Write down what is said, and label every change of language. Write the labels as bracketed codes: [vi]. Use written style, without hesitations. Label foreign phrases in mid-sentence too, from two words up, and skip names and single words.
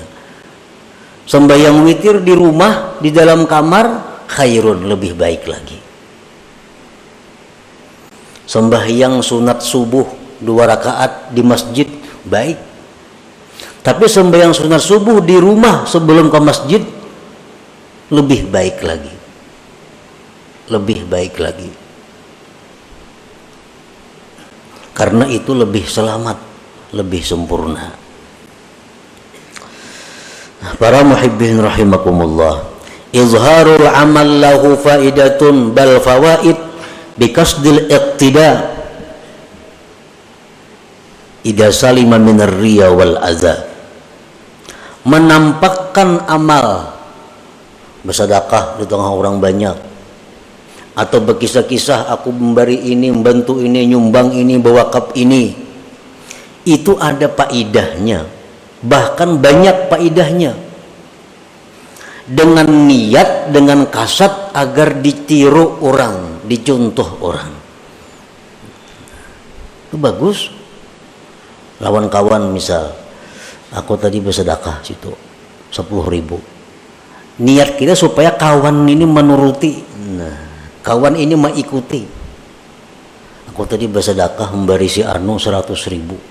[id] Sembahyang witir di rumah, di dalam kamar, khairun, lebih baik lagi. Sembahyang sunat subuh 2 rakaat di masjid baik. Tapi sembahyang sunat subuh di rumah sebelum ke masjid lebih baik lagi. Lebih baik lagi. Karena itu lebih selamat, lebih sempurna. [ar] Para محبين رحمكم الله إظهار العمل له فائدة بل فوائد بقصد الاقتداء إذا سلم من الرياء والأذى. [id] Menampakkan amal, bersedekah di tengah orang banyak, atau berkisah-kisah aku memberi ini, membantu ini, nyumbang ini, berwakaf ini, itu ada faidahnya, bahkan banyak faidahnya, dengan niat, dengan kasat agar ditiru orang, dicontoh orang. Itu bagus. Lawan kawan misal, aku tadi bersedekah situ 10.000. Niat kita supaya kawan ini menuruti. Nah, kawan ini mengikuti. Aku tadi bersedekah memberi si Arno 100.000.